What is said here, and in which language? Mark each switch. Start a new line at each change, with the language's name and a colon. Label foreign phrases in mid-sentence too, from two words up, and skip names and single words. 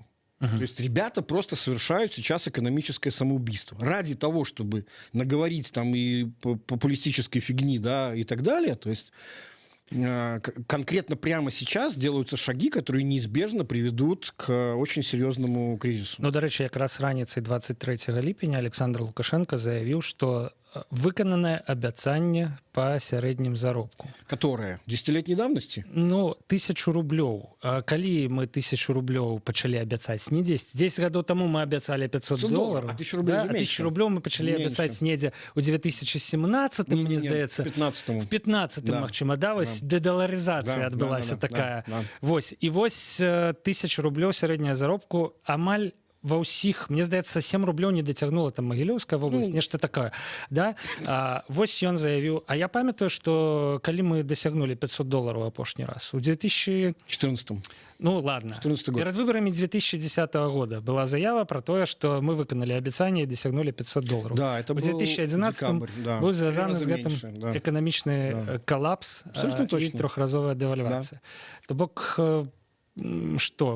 Russian: То есть ребята просто совершают сейчас экономическое самоубийство. Ради того, чтобы наговорить там и популистической фигни, да, и так далее, то есть конкретно прямо сейчас делаются шаги, которые неизбежно приведут к очень серьезному кризису.
Belarusian: Ну, до речі, якраз раніцай 23 ліпеня Александр Лукашенко заявіў, што выкананае абяцанне па сярэднім заробку.
Russian: Которое? 10-летней давности?
Belarusian: Ну, 1000 рублёў. Калі мы 1000 рублёў пачалі абяцаць? Не 10. 10 гадоў таму мы абяцалі 500 долларов.
Russian: А 1000 рублей
Belarusian: да? 1000 рублёў мы пачалі абяцаць недзе ў 2017, мне здаецца.
Russian: В 15-м. В 15-м,
Belarusian: магчыма, да? Вось дэдаларызацыя адбылася такая. Вось. І вось 1000 рублёў сярэдняя заробку амаль ва ўсіх, мне здаецца, 7 рублёў не дацягнула там Магілёўская вобласць, нешта такое, да? Вось ён заявіў. А я памятаю, што калі мы дасягнулі 500 долларов апошні раз? У 2014. Ну,
Russian: ладно. 14 год. Перед выборами 2010 года была заява про то, что мы выконали обещание и досягнули 500 долларов. Да, это в 2011 был связан с этим экономичный коллапс и трехразовая девальвация. Да.
Belarusian: То бок...
Russian: Что?